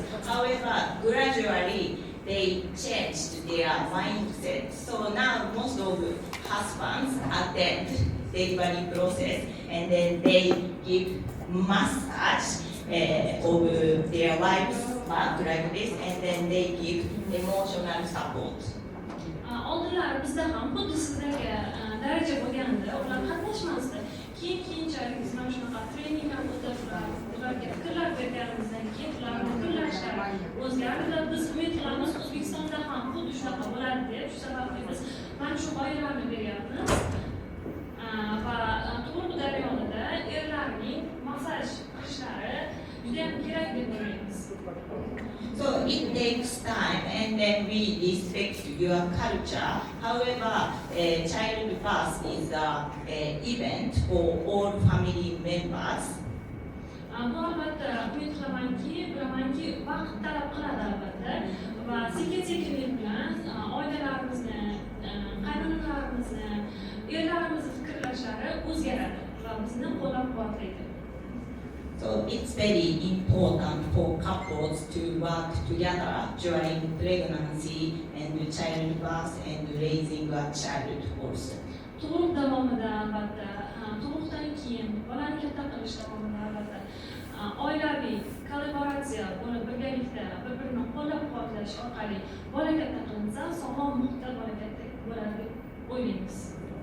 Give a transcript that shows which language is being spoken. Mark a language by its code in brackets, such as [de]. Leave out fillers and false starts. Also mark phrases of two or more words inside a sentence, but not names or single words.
[en] However, gradually they changed their mindset. So now most of husbands attend delivery process and then they give massage of their wife's back like this and then they give emotional support. [uz] Oldinlari bizda ham xuddi sizdagi daraja bo'lganda ular qatnashmasdi. Keyinchalik biz mana shunaqa treninglar o'tib ularga fikrlar berganimizdan keyin ularning fikrlashlari o'zgardi. Biz umid qilamiz O'zbekistonda ham xuddi shunaqa bo'ladi deb. Shu sababli biz mana shu g'oyalarni beryapmiz. Va tug'ruq jarayonida erlarning massaj qilishlari juda ham kerak deb o'ylaymiz. [en] So it takes time and then we respect your culture. However, childbirth is an event for all family members. [uz] Bu albatta umid bilamanki vaqt talab qiladi albatta va sekin-sekinlik bilan oilalarimizni, qaynonlarimizni, erlarimizni fikrlashlari o'zgaradi va bizni qo'llab-quvvatlaydi. [en] So it's very important for couples to work together during pregnancy and childbirth and raising a child also. [uz] Tug'ruq davomida albatta, tug'ruqdan keyin bolani katta qilish davomida albatta oilaviy kollaboratsiya bo'lib birgalikda bir-birini qo'llab-quvvatlash orqali bola katta qilinsa, sog'lom muhitda bola katta bo'ladi deb o'ylaymiz.